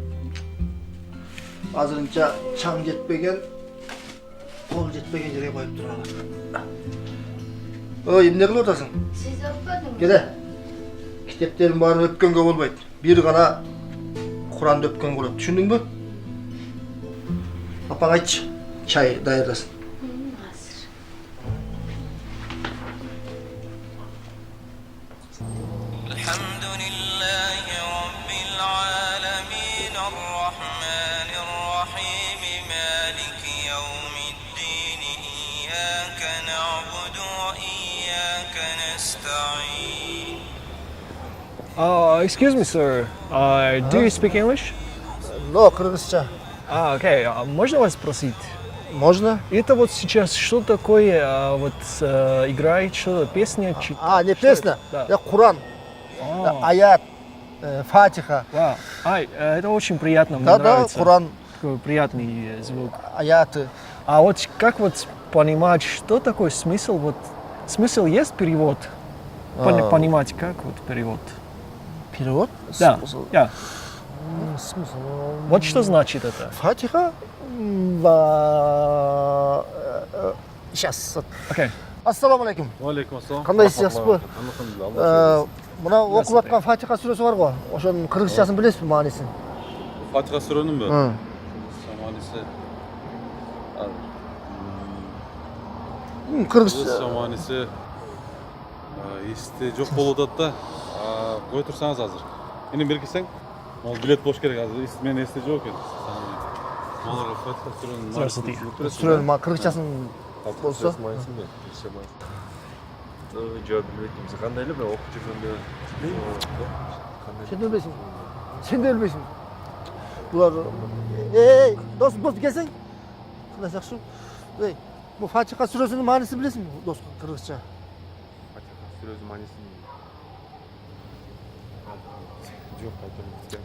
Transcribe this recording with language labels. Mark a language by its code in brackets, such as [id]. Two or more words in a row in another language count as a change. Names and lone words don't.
[ky] Азырынча чаң жетпеген, кол жетпеген жерге коюп турган. Ой, эмне кылып атасың? Сиз өппөдүңүз? Келе. Китептерин баарын өпкөнгө болбойт. Бир гана Куранды өпкөнгө болот. Түшүндүңбү? Апаң айтчы, чай даярдасын. Азыр. [ar] الحمد لله رب العالمين الرحمن الرحيم مالك يوم الدين إياك نعبد وإياك نستعين. [en] Excuse me, sir. Do you speak English? [ky] Но, кыргызча. [ru] Окей. Можно вас спросить? Можно? Это вот сейчас что такое? Играет что? Песня? Не песня. Да. Я Куран. Аят, Фатиха. Вау. Это очень приятно, мне Да, нравится. Куран, Такой приятный звук. аяты. А вот как вот понимать, что такое смысл? Вот смысл есть перевод? Понимать, как вот перевод? Перевод? Да. Yeah. Смысл? Вот что значит это? Фатиха? Сейчас. Окей. [ar] السلام عليكم. عليكم السلام. [ky] Кандайсыз бу? Мына окуп аткан Фатиха сүрөсү бар го. Ошонун кыргызчасын билесизби маанисин? Фатиха сүрөнүнбү? Саманиси. Кыргызча. Саманиси эсте жок болуп атат да. Кое турсаңыз азыр. Эми белгисең, могу билет болуш керек азыр. Мен эсте жок экен. Маларга Фатиха сүрөнүн Сүрөнүн кыргызчасын болсо. Жооп билбейт. Кандай эле окуп жүргөндө. [kk] Сен де білмейсің. Сен де білмейсің. Бұлар... дос келсең. Қандай жақсы. Бұл Фатиха сүресінің мағынасын білесің бе, дос, қырғызша? Фатиха сүресінің мағынасын жоқ, айтамын.